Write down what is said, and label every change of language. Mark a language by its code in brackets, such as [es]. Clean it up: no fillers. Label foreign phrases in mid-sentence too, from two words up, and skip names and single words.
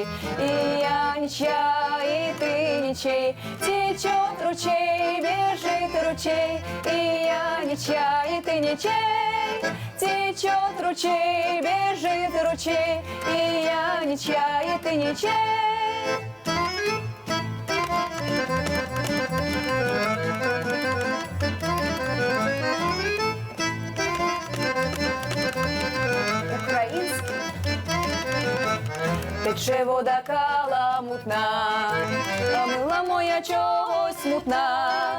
[ru] И я ничья, и ты ничей. Течет ручей, бежит ручей. И я ничья, и ты ничей. Течет ручей, бежит ручей, и я ничья, и ты ничей. [uk] Український. Тече вода каламутна, а мила моя чогось смутна.